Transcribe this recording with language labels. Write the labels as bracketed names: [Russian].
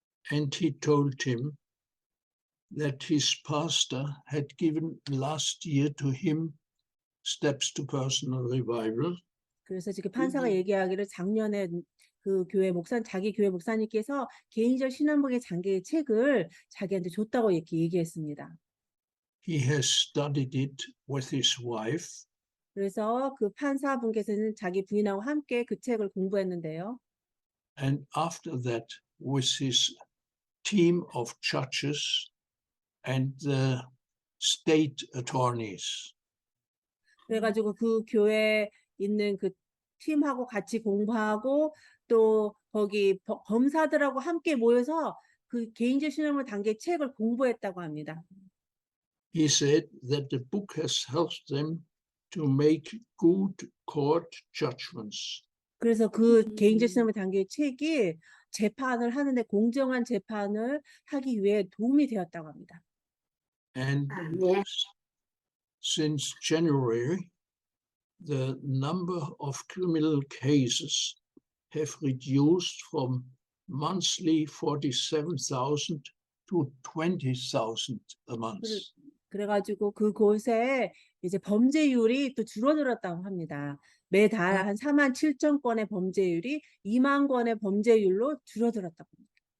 [English] And he told him that his pastor had given last year to him steps to personal revival. [Korean] 그래서 지금 판사가 얘기하기를 작년에 그 자기 교회 목사님께서 개인적 신앙복의 장계의 책을 자기한테 줬다고 이렇게 얘기했습니다. [English] He has studied it with his wife. [Korean] 그래서 그 판사분께서는 자기 부인하고 함께 그 책을 공부했는데요. [English] And after that, with his team of judges and the state attorneys. [Korean] 그래가지고 그 교회에 있는 그 팀하고 같이 공부하고 또 거기 검사들하고 함께 모여서 그 개인적 신앙을 단계 책을 공부했다고 합니다. [English] He said that the book has helped them to make good court judgments. [Korean] 그래서 그 개인적 신앙의 단계의 책이 재판을 하는데 공정한 재판을 하기 위해 도움이 되었다고 합니다. [English] And [Korean] 아멘. [English] since January, the number of criminal cases have reduced from monthly 47,000 to 20,000 a month. [Korean] 그래가지고 그곳에 이제 범죄율이 또 줄어들었다고 합니다. 매달 한 47,000건의 범죄율이 2만 건의 범죄율로 줄어들었다고 합니다.